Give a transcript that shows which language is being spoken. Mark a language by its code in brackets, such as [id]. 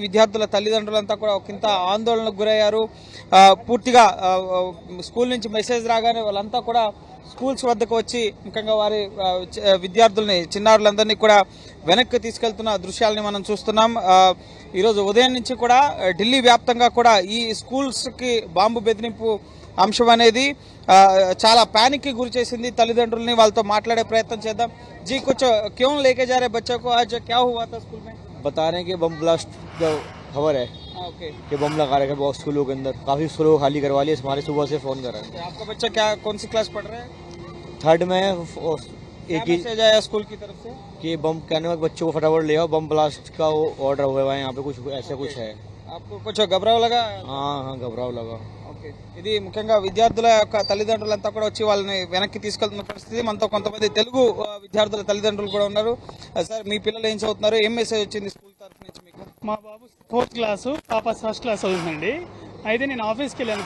[te] విద్యార్థుల తల్లిదండ్రులంతా కూడా ఒకంత ఆందోళనకు గురయ్యారు. పూర్తిగా స్కూల్ నుంచి మెసేజ్ రాగానే వాళ్ళంతా కూడా స్కూల్స్ వద్దకు వచ్చి ముఖ్యంగా వారి విద్యార్థుల్ని, చిన్నారులందరినీ కూడా వెనక్కి తీసుకెళ్తున్న దృశ్యాలని మనం చూస్తున్నాం. ఈరోజు ఉదయం నుంచి కూడా ఢిల్లీ వ్యాప్తంగా కూడా ఈ స్కూల్స్కి బాంబు బెదిరింపు అంశం అనేది చాలా [hi] पैनिक की गुरी [te] చేసింది తల్లిదండ్రుల్ని. వాళ్ళతో మాట్లాడే ప్రయత్నం చేద్దాం. [hi] जी कुछ क्यों लेके जा रहे बच्चों को, आज क्या हुआ था स्कूल में? बता रहे हैं कि बम ब्लास्ट का खबर है कि बम लगा रखे बहुत स्कूलों के अंदर, काफी स्कूलों खाली करवा लिए। हमारे सुबह से फोन कर रहे हैं। आपका बच्चा क्या कौन सी क्लास पढ़ रहा है? 3rd में। एक ही मैसेज आया स्कूल की तरफ से कि बम कहने में बच्चों को फटाफट ले आओ, बम ब्लास्ट का ऑर्डर हुआ है यहाँ पे, कुछ ऐसा कुछ है। आपको कुछ घबराव लगा? हाँ घबराव लगा। [te] ఇది ముఖ్యంగా విద్యార్థుల యొక్క తల్లిదండ్రులంతా కూడా వచ్చి వాళ్ళని వెనక్కి తీసుకెళ్తున్న పరిస్థితి. మనతో కొంతమంది తెలుగు విద్యార్థుల తల్లిదండ్రులు కూడా ఉన్నారు. సార్, మీ పిల్లలు ఏం చదువుతున్నారు? ఏం మెసేజ్ వచ్చింది స్కూల్ తరఫు నుంచి మీకు? మా బాబు 4th క్లాసు, పాప 1st క్లాస్ చదువుతుందండి. అయితే నేను ఆఫీస్కి వెళ్ళాను.